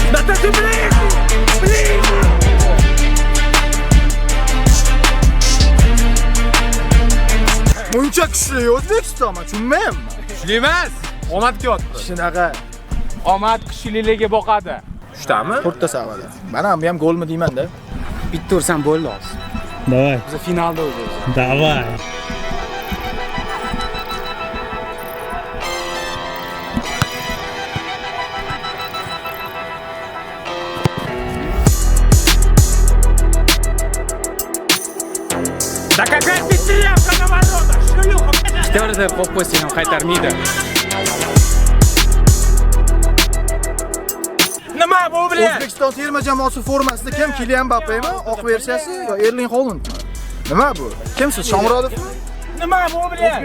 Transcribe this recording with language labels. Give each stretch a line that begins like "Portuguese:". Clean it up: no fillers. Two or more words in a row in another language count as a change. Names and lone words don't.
Uzbek: Buncha kuchli O'zbekistonmi, tushunmayapman. Kuchli emas. Omad kelyapti. Shunaqa. Omad kuchliligiga boqadi. Shuchtami? To'rtta savada. Mana bu ham golmi deyman-da. Bitta ursam bo'ldi hozir.
Russian: Давай.
Uzbek: Biz finalda o'zimiz.
Russian: Давай. Да какая пятилевка на воротах, шлюха!
Uzbek: Teoriyada qo'yib qo'ysang ham qaytarmaydi. Nima bu bilan? O'zbekiston terma jamoasi formasida kim? Kylian Mbappemi, oq versiyasi yo Erling Haaland? Nima bu? Kimsiz? Shomurodovmi? Nima bu bilan?